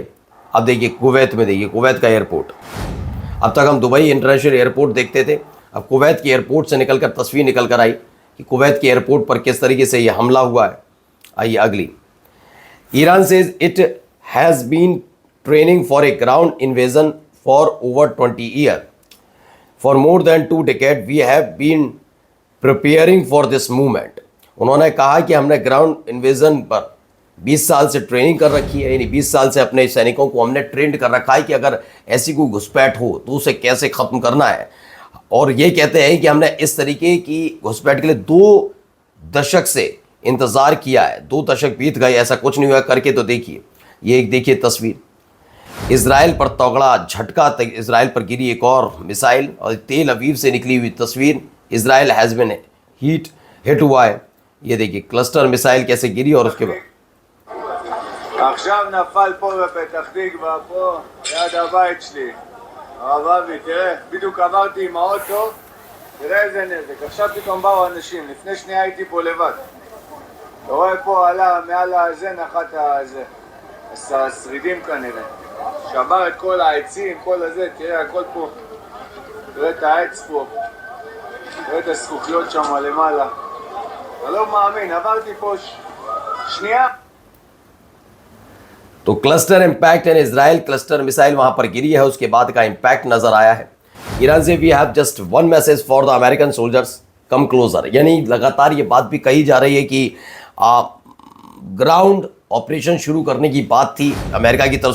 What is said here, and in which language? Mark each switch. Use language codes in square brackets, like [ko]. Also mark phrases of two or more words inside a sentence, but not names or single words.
[hi] अब देखिए कुवैत में, देखिए कुवैत का एयरपोर्ट। अब तक हम दुबई इंटरनेशनल एयरपोर्ट देखते थे, अब कुवैत के एयरपोर्ट से निकलकर तस्वीर निकल कर आई कि कुवैत के एयरपोर्ट पर किस तरीके से ये हमला हुआ है। आइए अगली। [en] Iran says it has been training for a ground invasion for over 20 year. For more than 2 decades we have been preparing for this movement. [hi] उन्होंने कहा कि हमने [en] ground invasion [hi] पर 20 साल से ट्रेनिंग कर रखी है, यानी 20 साल से अपने सैनिकों को हमने ट्रेंड कर रखा है कि अगर ऐसी कोई घुसपैठ हो तो उसे कैसे ख़त्म करना है। और ये कहते हैं कि हमने इस तरीके की घुसपैठ के लिए 2 दशक से इंतज़ार किया है। 2 दशक बीत गए, ऐसा कुछ नहीं हुआ, करके तो देखिए। ये एक देखिए तस्वीर, इजराइल पर तगड़ा झटका, इजराइल पर गिरी एक और मिसाइल। और तेल अवीव से निकली हुई तस्वीर, [en] Israel has been hit [hi] हुआ है। ये देखिए [en] cluster missile [hi] कैसे गिरी। और उसके बाद [he] עכשיו נפל פה בפתח תקווה, פה, ליד הבית שלי. הרב אבי, תראה, בדיוק עברתי עם האוטו, תראה איזה נזק. עכשיו פתאום באו אנשים, לפני שנייה הייתי פה לבד. אתה רואה פה עלה מעל הזה, נחת הזה. השרידים כנראה. שבר את כל העצים, כל הזה, תראה, הכל פה. תראה את העץ פה. תראה את הזכוכיות שם למעלה. אתה לא מאמין, עברתי פה שנייה. [hi] तो [en] cluster impact in Israel, cluster missile [hi] वहां पर गिरी है, उसके बाद का इम्पैक्ट नजर आया है। ईरान से [en] we have just 1 message for the American soldiers come closer. [hi] यानी लगातार ये बात भी कही जा रही है कि [en] ground operation [hi] शुरू करने की बात थी अमेरिका की तरफ से।